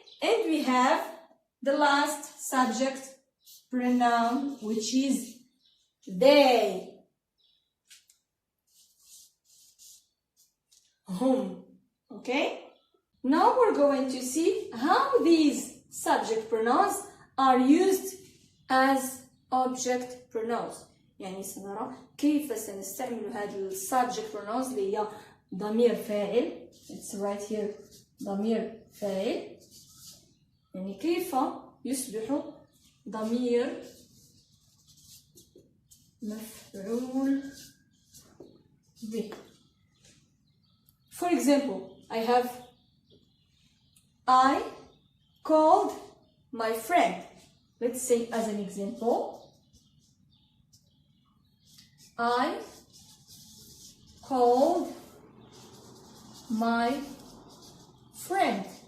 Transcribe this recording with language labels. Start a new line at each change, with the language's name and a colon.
English: And we have the last subject pronoun, which is they, whom, okay? Now we're going to see how these subject pronouns are used as object pronouns.
Arabic: يعني سنرى كيف سنستعمل هذه subject pronouns اللي هي ضمير فاعل.
English: It's right here.
Arabic: ضمير فاعل. يعني كيف يصبح ضمير مفعول به.
English: For example, I have I called my friend. Let's say as an example, I called my friend.